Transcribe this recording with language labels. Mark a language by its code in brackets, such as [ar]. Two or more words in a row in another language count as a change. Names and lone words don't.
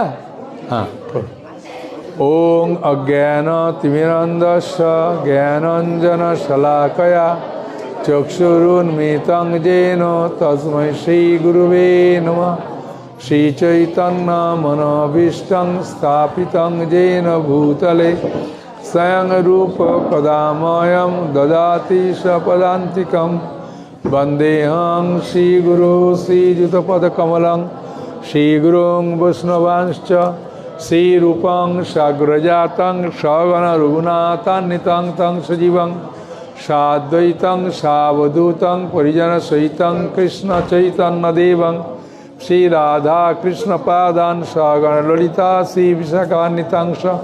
[sa] হ্যাঁ, ওং অজ্ঞান তিমিরন্ধস্য জ্ঞানাঞ্জন শলাকয়া চক্ষুরুন্মিলিতং যেন তস্मै শ্রী গুরুবে নমঃ। শ্রীচৈতন্য মনোভীষ্টং স্থাপিতং যেন ভূতলে স্বয়ং রূপ কদাময়ং দদাতি স্বপদান্তিকং। বন্দেহং শ্রীগুরু শ্রীযুতপদকমলং শ্রীগুরুং বৈষ্ণবাংশ্চ শ্রীরূপং সাগ্রজাতং সগণ রঘুনাথান্বিতং তং সজীবং সাদ্বৈতং সাবধূতং পরিজনসহিতং কৃষ্ণ চৈতন্যদেবং শ্রীরাধা কৃষ্ণপাদান সগণ ললিতা শ্রীবিশাখান্বিতাংশ।